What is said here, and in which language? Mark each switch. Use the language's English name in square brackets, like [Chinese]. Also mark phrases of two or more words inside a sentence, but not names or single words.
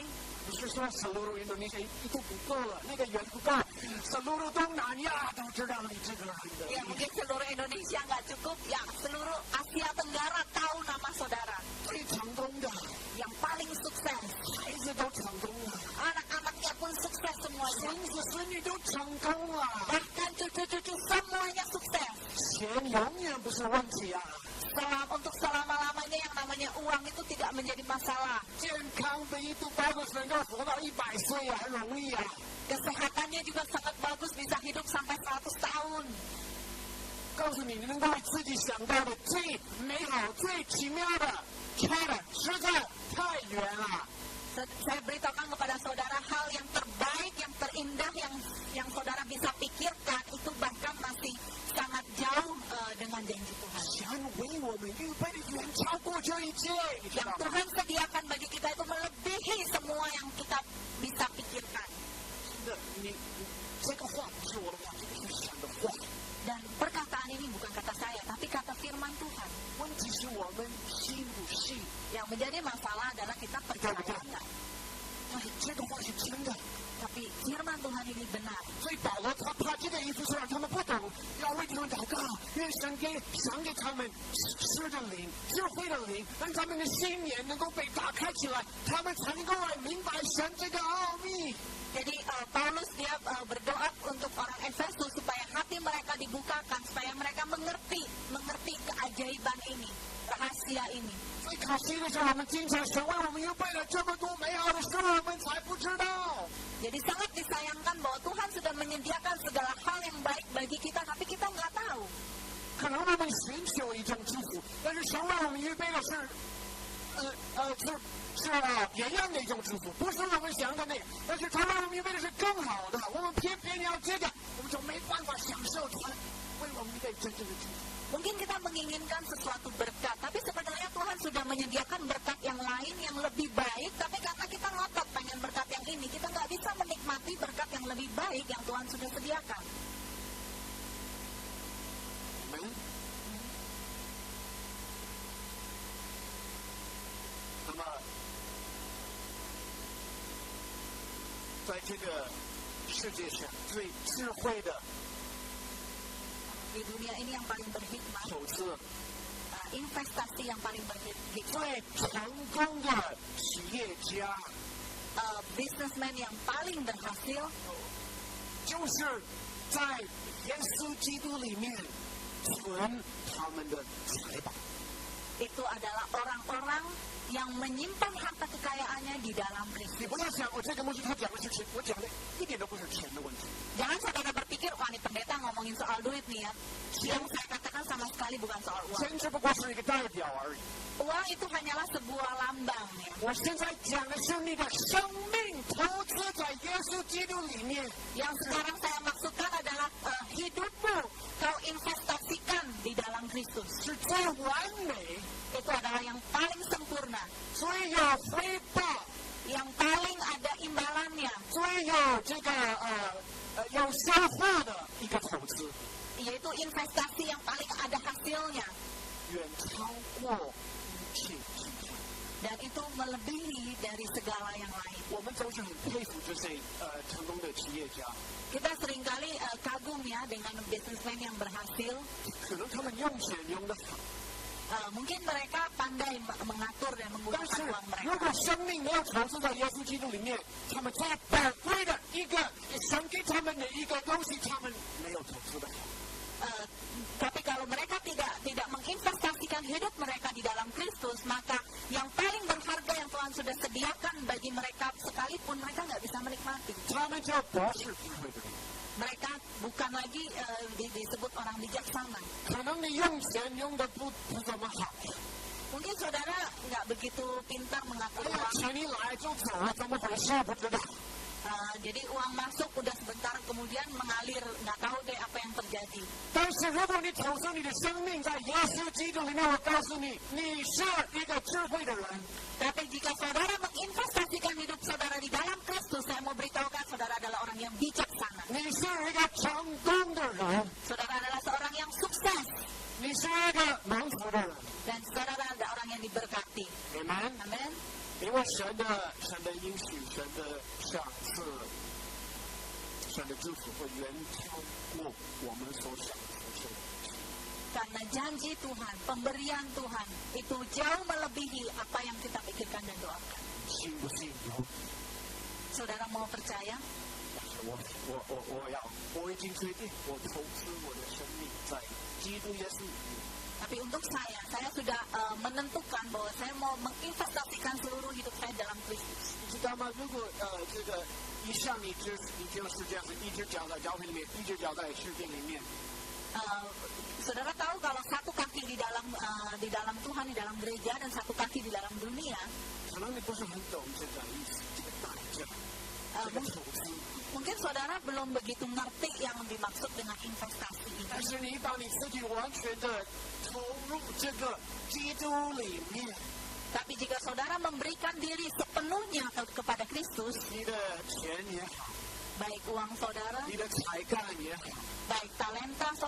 [Chinese] 不是说 [Indonesian] seluruh Indonesia [Chinese] itu 不够了，那个远不够，seluruh东南亚都知道你这个人的。 [Indonesian] Ya mungkin seluruh Indonesia nggak cukup, ya seluruh Asia Tenggara tahu nama saudara. [Chinese] 最成功的， [Indonesian] Yang paling sukses. [Chinese] 孩子都成功了， [Indonesian] Anak-anaknya pun sukses semuanya. [Chinese] 孙子孙女都成功了， [Indonesian] Bahkan cucu-cucu semuanya sukses. [Chinese] 钱永远不是问题啊。 [Indonesian] Untuk selama-lamanya yang namanya uang itu tidak menjadi masalah. 健康 begitu bagus， [Chinese] 能够活到100岁啊，很容易啊。 [Indonesian] Kesehatannya juga sangat bagus, bisa hidup sampai 100 tahun. [Chinese] 告诉你，你能够为自己想到的最美好、最奇妙的，差的实在太远了。 [Indonesian] Saya beritahukan kepada saudara hal yang terbaik, yang terindah, yang saudara bisa pikirkan itu bahkan masih sangat jauh dengan janji Tuhan. [Chinese] 神为我们预备的远超过这一切，你知 [Indonesian] Yang [Chinese] 道吗？ [Indonesian] Tuhan sediakan bagi kita itu melebihi semua yang kita bisa pikirkan. [Chinese] 真的，你这个话不是我的话，这个是神的话。 [Indonesian] Dan perkataan ini bukan kata saya, tapi kata firman Tuhan. [Chinese] 问题是我们信不信， [Indonesian] Yang menjadi masalah adalah kita [Chinese] 对不对 [Indonesian] percaya ini benar. [Chinese] 所以保罗他这个以弗所人他们不懂，要为他们祷告，愿神赏给他们诗的灵、智慧的灵，让他们的心眼能够被打开起来，他们才能够来明白神这个奥秘。 [Indonesian] Jadi Paulus dia berdoa untuk orang Efesus supaya hati mereka dibukakan, supaya mereka mengerti keajaiban ini, rahasia ini. [Chinese] 最可惜的是，我们经常神为我们预备了这么多美好的事，我们才不知道。 [Indonesian] Jadi sangat disayangkan bahwa Tuhan sudah menyediakan segala hal yang baik bagi kita, tapi kita nggak tahu. [Chinese] 可能我们寻求一种祝福，但是神为我们预备的是别样的一种祝福，不是我们想的那个，但是他为我们预备的是更好的，我们偏偏要这个，我们就没办法享受他为我们预备真正的祝福。 [Indonesian] Mungkin kita menginginkan sesuatu berkat, tapi sebenarnya Tuhan sudah menyediakan berkat yang lain yang lebih baik, tapi karena kita ngotot pengen berkat yang ini, kita nggak bisa menikmati berkat yang lebih baik yang Tuhan sudah sediakan. Amen. [Chinese] 那么，在这个世界上最智慧的 [Indonesian] Di dunia ini yang paling berhikmat, [Chinese] 投资、 [Indonesian] investasi yang paling berhikmat, [Chinese] 最成功的企业家， [Indonesian] businessman yang paling berhasil, [Chinese] 就是在耶稣基督里面存他们的财宝。 [Indonesian] itu adalah orang-orang yang menyimpan harta kekayaannya di dalam [Chinese] 你 [Indonesian] Kristus. [Chinese] 不要想，我这个牧师他讲的是钱，我讲的一点都不是钱的问题。 [Indonesian] Jangan saudara berpikir, wah ini pendeta ngomongin soal duit nih ya. Yang saya katakan sama sekali bukan soal uang. [Chinese] 钱只不过是一个代表而已。 [Indonesian] Uang itu hanyalah sebuah lambang ya. [Chinese] 我现在讲的是你的生命投资在耶稣基督里面。 [Indonesian] Yang sekarang saya maksudkan adalah hidupmu kau investasikan di dalam Kristus. [Chinese] 是最完美， [Indonesian] Itu adalah yang paling sempurna, [Chinese] 最有回报， [Indonesian] yang paling ada imbalannya, [Chinese] 最有这个有收获的一个投资， [Indonesian] yaitu investasi yang paling ada hasilnya. [Chinese] 远超过一切其他。 [Indonesian] Dan itu melebihi dari segala yang lain. [Chinese] 我们都是很佩服这些成功的企业家， [Indonesian] Kita seringkali kagum ya dengan businessman yang berhasil. [Chinese] 可能他们用钱用得好， [Indonesian] Mungkin mereka pandai mengatur dan [Chinese] 但 [Indonesian] menggunakan [Chinese] 是 [Indonesian] uang [Chinese] 如果 [Indonesian] mereka. [Chinese] 生命没有投资在耶稣基督里面，他们最宝贵的一个神给他们的一个东西，他们没有投资的好。 [Indonesian] Tapi kalau mereka tidak menginvestasikan hidup mereka di dalam Kristus, maka yang paling berharga yang Tuhan sudah sediakan bagi mereka sekalipun mereka nggak bisa menikmati. [Chinese] 他们就不是智慧的人。 [Indonesian] Mereka bukan lagi disebut orang bijaksana. [Chinese] 可能你用钱用的不怎么好， [Indonesian] Mungkin saudara nggak begitu pintar mengatur [Chinese] 哎呀， [Indonesian] uang. [Chinese] 钱一来就走了，怎么回事不知道。 [Indonesian] Jadi uang masuk udah sebentar kemudian mengalir, nggak tahu deh apa yang terjadi. [Chinese] 但是如果你投资你的生命在耶稣基督里面，我告诉你，你是一个智慧的人。 [Indonesian] Tapi jika saudara menginvestasikan hidup saudara di dalam Kristus, saya mau beritahukan saudara adalah orang yang bijaksana. [Chinese] 你是一个成功的人， [Indonesian] Saudara adalah seorang yang sukses. [Chinese] 你是一个蒙福的人。 [Indonesian] Dan saudara adalah orang yang diberkati. [Chinese] Amen。 [Indonesian] Amin. [Chinese] 因为神的应许，神的赏赐，神的祝福会远超过我们所想的。 [Indonesian] Karena janji Tuhan, pemberian Tuhan itu jauh melebihi apa yang kita pikirkan dan doakan. [Chinese] 信不信由你。 [Indonesian] Saudara mau percaya? [Chinese] 我已经决定，我投资我的生命在基督耶稣里面。 [Indonesian] Tapi untuk saya sudah menentukan bahwa saya mau menginvestasikan seluruh hidup saya dalam Kristus. [Chinese] 你知道吗？如果这个一上你就是这样子，一只脚在教会里面，一只脚在世界里面， [Indonesian] Saudara tahu kalau satu kaki di dalam Tuhan, di dalam gereja, dan satu kaki di dalam dunia, [Chinese] 可能你不是很懂这个意思，这个代价，这个投资。 [Indonesian] mungkin saudara belum begitu ngerti yang dimaksud dengan investasi ini. [Chinese] 但是你把你自己完全的投入这个基督里面， [Indonesian] Tapi jika saudara memberikan diri sepenuhnya kepada Kristus, [Chinese] 你的钱也好， [Indonesian] baik uang saudara, [Chinese] 你的才干也好， [Indonesian] baik talenta [Chinese] 你